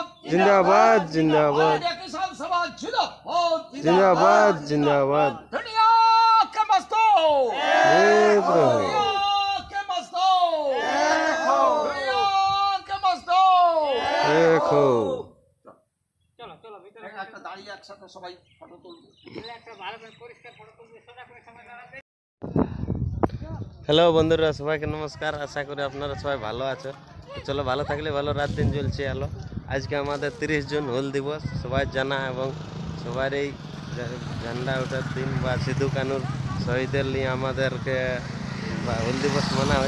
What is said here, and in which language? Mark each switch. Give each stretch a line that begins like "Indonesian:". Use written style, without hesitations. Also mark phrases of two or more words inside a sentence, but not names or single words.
Hindi: जिंदाबाद जिंदाबाद भारतीय किसान सभा जिंदाबाद जिंदाबाद जिंदाबाद दुनिया के मजदूर एक रहो दुनिया के मजदूर दुनिया के मजदूर एक हो
Bangla: চলো চলো ভিতরে একটা দাঁড়িয়ে একসাথে সবাই ফটো তুলবো একটা ভালো করে পরিষ্কার ফটো তুলবে সোজা করে সবাই দাঁড়াবে। হ্যালো বন্ধুরা, সবাইকে নমস্কার। আশা করি আপনারা সবাই ভালো আছো। তো চলো, ভালো থাকলে ভালো, রাত দিন চলছে আলো। আজকে আমাদের 30 জুন হুল দিবস, সবাই জানা এবং সবার এই ঝান্ডা ওঠার দিন বা সিধু কানুর শহীদের নিয়ে আমাদেরকে হুল দিবস মানা হয়।